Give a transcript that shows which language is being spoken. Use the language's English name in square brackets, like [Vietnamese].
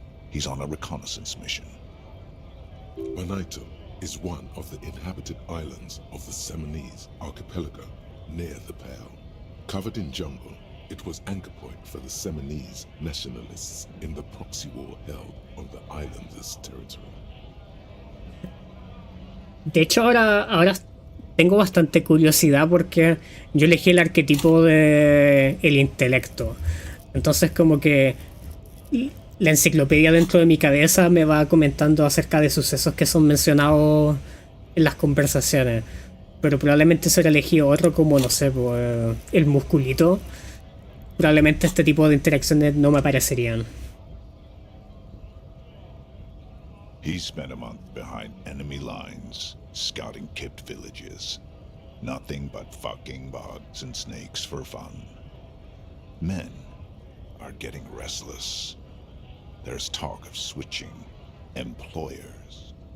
[English] He's on a reconnaissance mission. Benito is one of the inhabited islands of the Seminese archipelago near the Pale. Covered in jungle, it was anchor point for the Seminese nationalists in the proxy war held on the island's territory. [Spanish] De hecho, ahora tengo bastante curiosidad porque yo elegí el arquetipo de el intelecto. Entonces como que la enciclopedia dentro de mi cabeza me va comentando acerca de sucesos que son mencionados en las conversaciones. Pero probablemente se hubiera elegido otro como, no sé, el musculito. Probablemente este tipo de interacciones no me aparecerían. [English] He spent a month behind enemy lines, scouting kept villages. Nothing but fucking bugs and snakes for fun. Men are getting restless. There's talk of switching employers.